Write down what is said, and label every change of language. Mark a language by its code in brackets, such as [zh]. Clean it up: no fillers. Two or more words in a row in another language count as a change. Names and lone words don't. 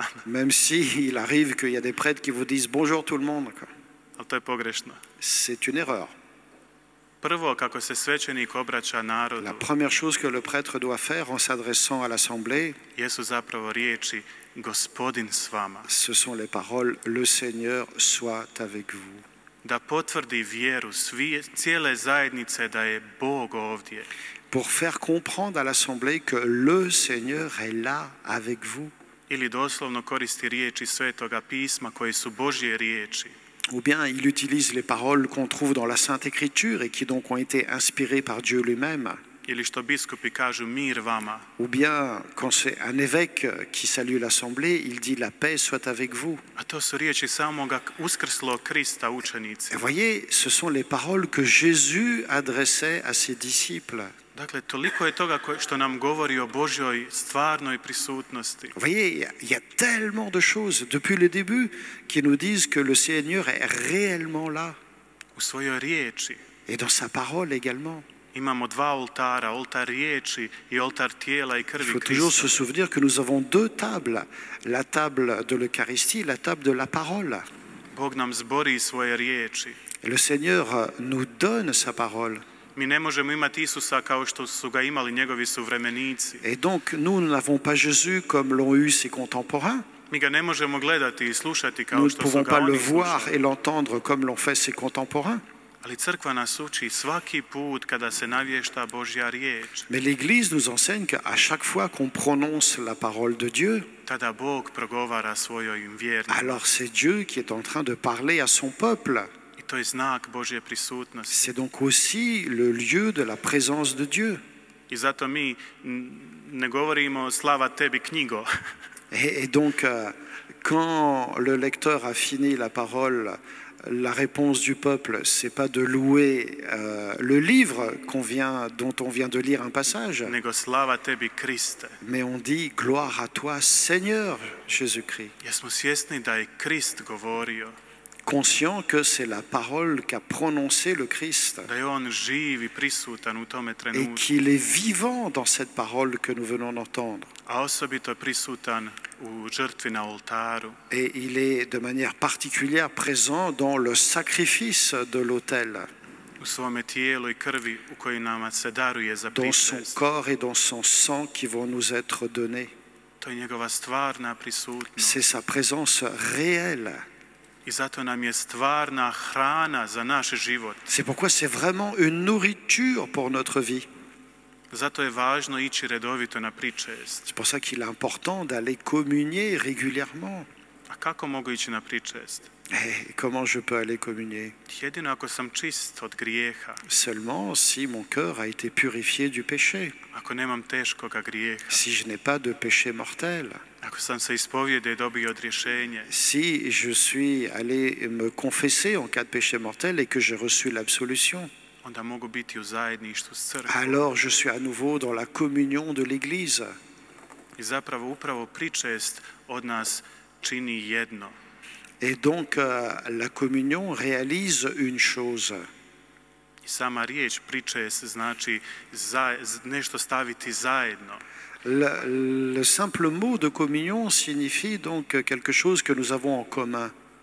[fr] même si il arrive qu'il y a des prêtres qui vous disent bonjour tout le monde. [hr] ali to je pogrešno. [fr] C'est une erreur. [hr] Prvo, kako se svećenik obraća narodu, [fr] La première chose que le prêtre doit faire en s'adressant à l'assemblée, [hr] jesu zapravo riječi Gospodin s vama. [fr] ce sont les paroles le Seigneur soit avec vous. [hr] Da potvrdi vjeru cijele zajednice da je Bog ovdje. [fr] Pour faire comprendre à l'assemblée que le Seigneur est là avec vous. [hr] Ili doslovno koristi riječi Svetoga pisma koje su Božje riječi. [fr] Ou bien il utilise les paroles qu'on trouve dans la Sainte Écriture et qui donc ont été inspirées par Dieu lui-même. [hr] Ili što biskupi kažu mir vama. [fr] Ou bien quand c'est un évêque qui salue l'assemblée, il dit la paix soit avec vous. [hr] A to su riječi samoga uskrslog Krista učenici. [fr] Et voyez, ce sont les paroles que Jésus adressait à ses disciples. [hr] Dakle, toliko je toga što nam govori o Božjoj stvarnoj prisutnosti. [fr] Vous voyez, il y a tellement de choses depuis le début qui nous disent que le Seigneur est réellement là. [hr] U svojoj riječi [fr] Et dans sa parole également. [hr] imamo dva oltara, oltar riječi i oltar tijela i [fr] Il [hr] krvi [fr] faut toujours [hr] Krista. [fr] se souvenir que nous avons deux tables. La table de l'Eucharistie et la table de la parole. [hr] Bog nam zbori svoje riječi. [fr] Et le Seigneur nous donne sa parole. [hr] Mi ne možemo imati Isusa kao što su ga imali njegovi suvremenici. [fr] Et donc, nous n'avons pas Jésus comme l'ont eu ses contemporains. [hr] Mi ga ne možemo gledati i slušati kao [fr] Nous ne [hr] što su [fr] pouvons [hr] ga [fr] pas le [hr] oni [fr] voir [hr] slušali. [fr] et l'entendre comme l'ont fait ses contemporains. [hr] Ali crkva nas uči svaki put kada se navješta Božja riječ. [fr] Mais l'Église nous enseigne qu'à chaque fois qu'on prononce la parole de Dieu, [hr] Tada Bog progovara svojim vjernicima. [fr] alors c'est Dieu qui est en train de parler à son peuple. [hr] I to je znak Božje prisutnosti. [fr] C'est donc aussi le lieu de la présence de Dieu. [hr] I zato mi ne govorimo slava tebi knjigo. [fr] Et donc, quand le lecteur a fini la parole, la réponse du peuple, c'est pas de louer le livre dont on vient de lire un passage, [hr] Nego slava tebi Kriste. [fr] mais on dit gloire à toi, Seigneur Jésus-Christ, [hr] Jesmo svjesni da je Krist govorio, [fr] conscient que c'est la parole qu'a prononcée le Christ [hr] da je on živ i prisutan u tome [fr] et [hr] trenutku, [fr] qu'il est vivant dans cette parole que nous venons d'entendre. [hr] a osobito je prisutan u žrtvi na oltaru. [fr] Et il est de manière particulière présent dans le sacrifice de l'autel, [hr] U svome tijelu i krvi u kojoj nama se daruje za [fr] dans son [hr] pričest. [fr] corps et dans son sang qui vont nous être donnés. [hr] To je njegova stvarna prisutnost. [fr] C'est sa présence réelle. [hr] I zato nam je stvarna hrana za naš život. [fr] C'est pourquoi c'est vraiment une nourriture pour notre vie. [hr] Zato je važno ići redovito na pričest. [fr] C'est pour ça qu'il est important d'aller communier régulièrement. [hr] A kako mogu ići na pričest? [fr] Et comment je peux aller communier? [hr] Jedino ako sam čist od grijeha, [fr] Seulement si mon cœur a été purifié du péché, [hr] ako nemam teškoga grijeha, [fr] si je n'ai pas de péché mortel, [hr] ako sam se ispovjede i dobio odrješenje, [fr] si je suis allé me confesser en cas de péché mortel et que j'ai reçu l'absolution, [hr] onda mogu biti u zajedništvu s crkvom. [fr] alors je suis à nouveau dans la communion de l'Église. [hr] I zapravo upravo pričest od nas čini jedno. [fr] Et donc la communion réalise une chose. [hr] I sama riječ pričest znači nešto staviti zajedno. [fr] Le simple mot de communion signifie donc quelque chose que nous avons en commun.